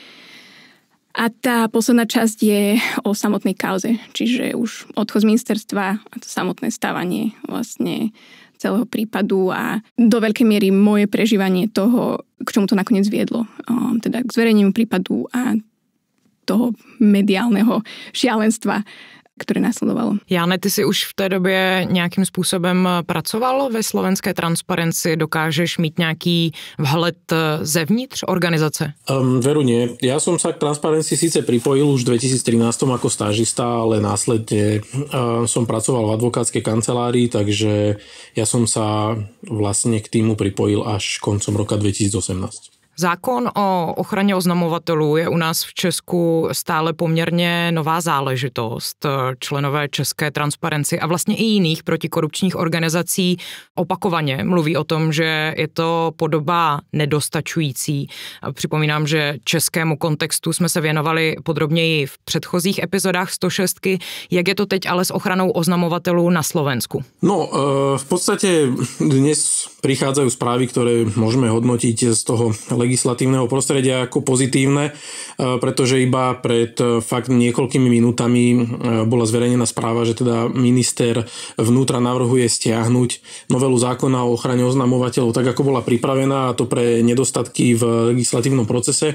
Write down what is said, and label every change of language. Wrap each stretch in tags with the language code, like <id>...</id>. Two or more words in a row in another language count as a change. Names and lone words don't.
<sk>A tá posledná časť je o samotnej kauze, čiže už odchod z ministerstva a to samotné stávanie vlastne celého prípadu a do veľkej miery moje prežívanie toho, k čomu to nakoniec viedlo. Teda k zverejneniu prípadu a toho mediálneho šialenstva,</sk> <cs>které následovalo. Jáne, ty si už v té době nějakým způsobem pracoval ve slovenské transparenci? Dokážeš mít nějaký vhled zevnitř organizace?</cs> <sk>Veru nie. Ja som sa k transparencii síce pripojil už v 2013 ako stážista, ale následne som pracoval v advokátskej kancelárii, takže ja som sa vlastne k týmu pripojil až koncom roka 2018.</sk> <cs>Zákon o ochraně oznamovatelů je u nás v Česku stále poměrně nová záležitost. Členové České transparenci a vlastně i jiných protikorupčních organizací opakovaně mluví o tom, že je to podoba nedostačující. Připomínám, že českému kontextu jsme se věnovali podrobněji v předchozích epizodách 106. Jak je to teď ale s ochranou oznamovatelů na Slovensku?</cs> <sk>No, v podstate dnes prichádzajú správy, ktoré môžeme hodnotiť z toho legislatívneho prostredia ako pozitívne, pretože iba pred fakt niekoľkými minútami bola zverejnená správa, že teda minister vnútra navrhuje stiahnuť novelu zákona o ochrane oznamovateľov tak, ako bola pripravená, a to pre nedostatky v legislatívnom procese.</sk>